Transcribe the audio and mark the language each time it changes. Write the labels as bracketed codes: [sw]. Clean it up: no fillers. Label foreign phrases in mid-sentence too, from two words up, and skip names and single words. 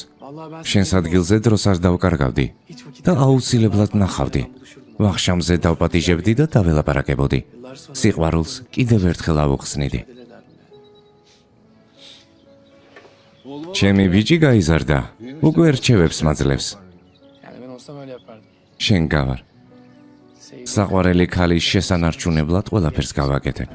[ka] შენს ადგილზე დროს არ დავკარგავდი და აუცილებლად ნახავდი. ვახშამზე დავპატიჟებდი და დაველაპარაკებოდი. სიყვარულს კიდევ ერთხელ ავუხსნიდი. ჩემი ბიჭი გაიზარდა, უკვე რჩევებს მაძლევს. [tr] Yani ben olsam öyle yapardım. [ka] შენ გავარ. საყვარელი ქალის შესანარჩუნებლად ყველაფერს გავაკეთებ.